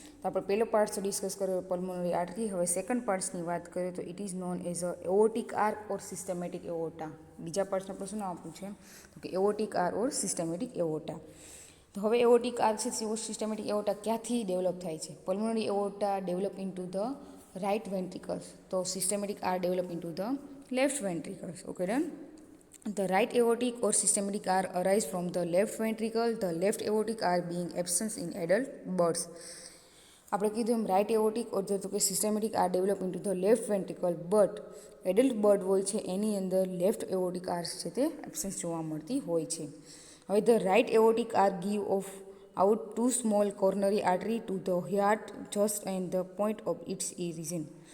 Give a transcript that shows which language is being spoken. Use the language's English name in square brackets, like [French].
[Gujarati] તો આપણે પહેલો પાર્ટ ડિસ્કસ કર્યો પલ્મોનરી આર્ટરી. હવે સેકન્ડ પાર્ટ્સની વાત કરીએ તો [English] It is known as a aortic arc or systematic aorta. [Gujarati] બીજા પાર્ટ્સને આપણે શું નામ આપ્યું છે? તો કે એઓર્ટિક આર્ક ઓર સિસ્ટમેટિક એઓર્ટા. તો હવે એઓર્ટિક આર્ક છે સિસ્ટમેટિક એઓર્ટા ક્યાંથી ડેવલપ થાય છે? [English] Pulmonary aorta develop into the right ventricles. તો systematic arc develop into the left ventricles. Okay done. The right aortic or systematic arc arise from the left ventricle. The left aortic arc being absent in adult birds. [Gujarati] આપણે કીધું એમ right એઓર્ટિક ઓર તો કે systematic R develop into the left ventricle, but adult bird હોય છે એની અંદર left એઓર્ટિક આર્સ છે તે એબ્સેન્સ જોવા મળતી હોય છે. [English] હવે the right aortic are give off out two small coronary artery to the heart just and the point of its reason.